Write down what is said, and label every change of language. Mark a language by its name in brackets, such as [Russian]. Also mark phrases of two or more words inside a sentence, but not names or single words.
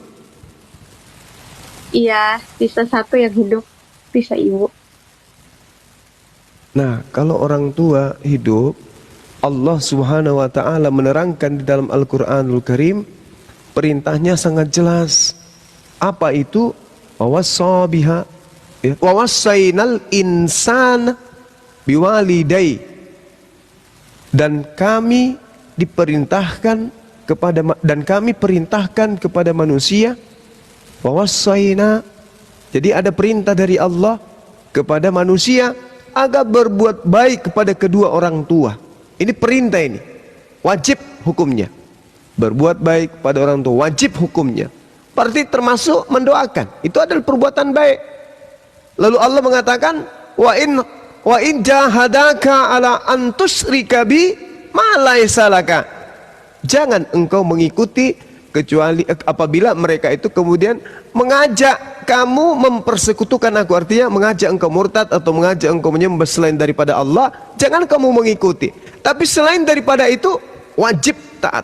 [Indonesian] Iya, sisa satu yang hidup, sisa ibu. Nah, kalau orang tua hidup, Allah [Arabic] Subhanahu wa taala [Indonesian] menerangkan di dalam Al-Qur'anul Karim, perintahnya sangat jelas. Apa itu? [Arabic] Wawassabiha, ya. Wawassainal insan biwalidai. [Indonesian] Dan kami diperintahkan kepada manusia, wawassaina. Jadi ada perintah dari Allah kepada manusia agar berbuat baik kepada kedua orang tua. Ini perintah, ini wajib hukumnya. Berbuat baik kepada orang tua wajib hukumnya. Berarti termasuk mendoakan. Itu adalah perbuatan baik. Lalu Allah mengatakan, [Arabic] wa in jahadaka ala an tusyrika bi ma laysa laka. [Indonesian] Jangan engkau mengikuti kecuali apabila mereka itu kemudian mengajak kamu mempersekutukan aku. Artinya mengajak engkau murtad atau mengajak engkau menyembah selain daripada Allah. Jangan kamu mengikuti. Tapi selain daripada itu wajib taat.